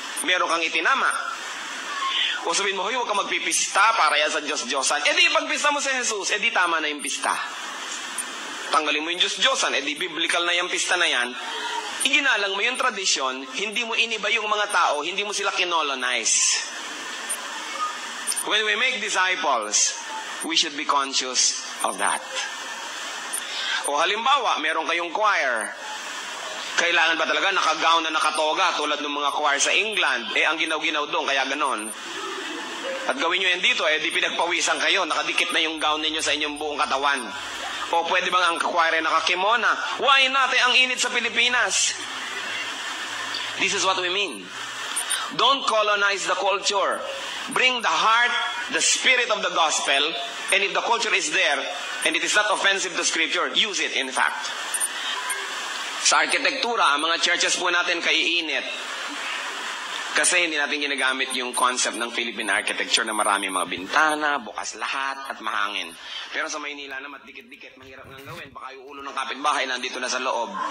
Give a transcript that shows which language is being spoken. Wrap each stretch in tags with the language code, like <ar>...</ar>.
<tl>Meron kang itinama. O sabihin mo, huwag ka magpipista para yan sa Diyos-Diyosan. E di pagpista mo sa Jesus, e di tama na yung pista. Tanggalin mo yung Diyos-Diyosan, e di biblical na yung pista na yan. Iginalang mo yung tradisyon, hindi mo iniba yung mga tao, hindi mo sila kinolonize.</tl> <en>When we make disciples, we should be conscious of that.</en> <tl>O halimbawa, meron kayong choir. Kailangan ba talaga nakagown na nakatoga tulad ng mga choir sa England? Eh, ang ginaw-ginaw doon, kaya ganon. At gawin nyo yan dito, eh, di pinagpawisan kayo, nakadikit na yung gown ninyo sa inyong buong katawan. O pwede bang ang choir ay nakakimona?</tl> <en>Why not?</en> <tl>Eh, ang init sa Pilipinas.</tl> <en>This is what we mean. Don't colonize the culture. Bring the heart, the spirit of the gospel, and if the culture is there, and it is not offensive to Scripture, use it in fact.</en> <tl>Sa arkitektura, ang mga churches po natin kaiinit. Kasi hindi natin ginagamit yung concept ng Philippine architecture na maraming mga bintana, bukas lahat, at mahangin. Pero sa Maynila naman, dikit-dikit, mahirap nang gawin. Baka yung ulo ng kapitbahay nandito na sa loob.</tl>